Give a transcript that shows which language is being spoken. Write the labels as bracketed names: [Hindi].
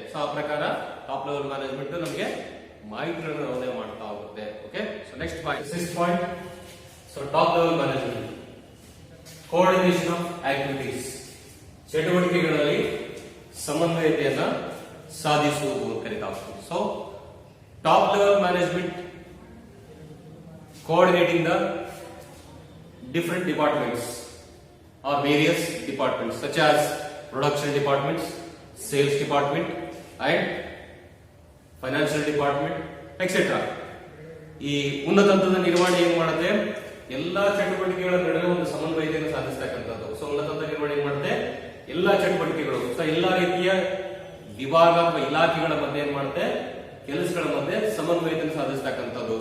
[Kannada] So ಆ ಪ್ರಕಾರ top level management ನಮಗೆ ಮಾಹಿತಿಗಳನ್ನು ರವಾನೆ ಮಾಡ್ತಾ ಹೋಗುತ್ತೆ. Okay, so next point 6th point. So top level management coordination of activities, ಚಟುವಟಿಕೆಗಳಲ್ಲಿ ಸಮನ್ವಯತೆಯನ್ನ ಸಾಧಿಸುವುದು ಅಂತ ಕರೀತಾ ಹೋಗ್ತೀವಿ. [English] So top level management coordinating the different departments or various departments such as production departments, sales department and financial department etc. [Kannada] ಈ ಉನ್ನತ ಹಂತದ ನಿರ್ವಹಣೆ ಏನ್ ಮಾಡುತ್ತೆ, ಎಲ್ಲಾ ಚಟುವಟಿಕೆಗಳ ನಡುವೆ ಒಂದು ಸಮನ್ವಯತೆಯನ್ನು ಸಾಧಿಸತಕ್ಕಂಥದ್ದು. ಸೊ ಉನ್ನತ ಹಂತದ ನಿರ್ವಹಣೆ ಏನ್ ಮಾಡುತ್ತೆ, ಎಲ್ಲಾ ಚಟುವಟಿಕೆಗಳು, ಸೊ ಎಲ್ಲಾ ರೀತಿಯ ವಿಭಾಗ ಅಥವಾ ಇಲಾಖೆಗಳ ಮಧ್ಯೆ ಏನ್ ಮಾಡುತ್ತೆ, ಕೆಲಸಗಳ ಮಧ್ಯೆ ಸಮನ್ವಯತೆಯನ್ನು ಸಾಧಿಸತಕ್ಕಂಥದ್ದು.